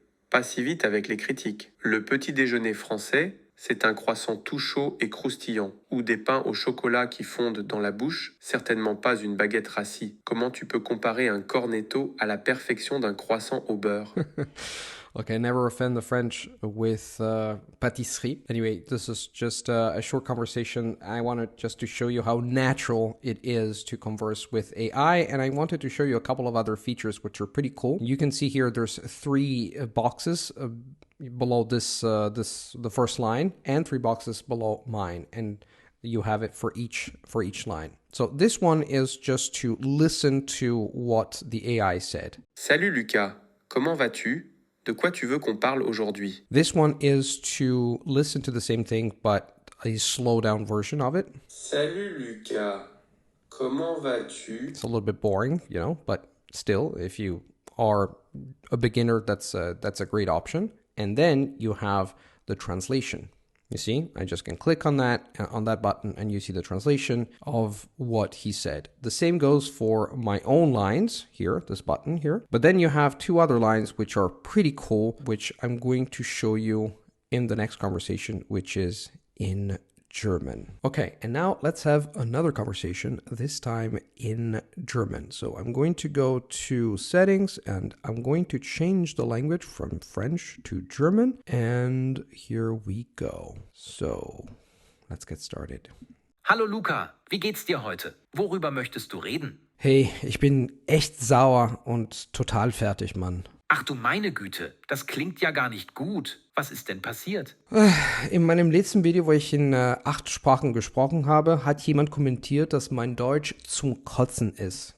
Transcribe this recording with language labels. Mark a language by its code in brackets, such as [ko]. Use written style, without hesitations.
[fr] Pas si vite avec les critiques. Le petit déjeuner français, c'est un croissant tout chaud et croustillant, ou des pains au chocolat qui fondent dans la bouche, certainement pas une baguette rassis. Comment tu peux comparer un cornetto à la perfection d'un croissant au beurre? [en] Okay, never offend the French with pâtisserie. Anyway, this is just a short conversation. I wanted just to show you how natural it is to converse with AI, and I wanted to show you a couple of other features which are pretty cool. You can see here there's 3 boxes below the first line and 3 boxes below mine, and you have it for each line. So this one is just to listen to what the AI said. [fr] Salut Lucas, comment vas-tu? De quoi tu veux qu'on parle aujourd'hui? [en] This one is to listen to the same thing, but a slow down version of it. [fr] Salut Lucas, comment vas-tu? [en] It's a little bit boring, but still, if you are a beginner, that's a great option. And then you have the translation. You see, I just can click on that button, and you see the translation of what he said. The same goes for my own lines here, this button here. But then you have two other lines which are pretty cool, which I'm going to show you in the next conversation, which is in German. Okay, and now let's have another conversation, this time in German. So I'm going to go to settings and I'm going to change the language from French to German. And here we go. So let's get started. [de] Hallo Luca, wie geht's dir heute? Worüber möchtest du reden? Hey, ich bin echt sauer und total fertig, Mann. Ach du meine Güte, das klingt ja gar nicht gut. Was ist denn passiert? In meinem letzten Video, wo ich in 8 Sprachen gesprochen habe, hat jemand kommentiert, dass mein Deutsch zum Kotzen ist.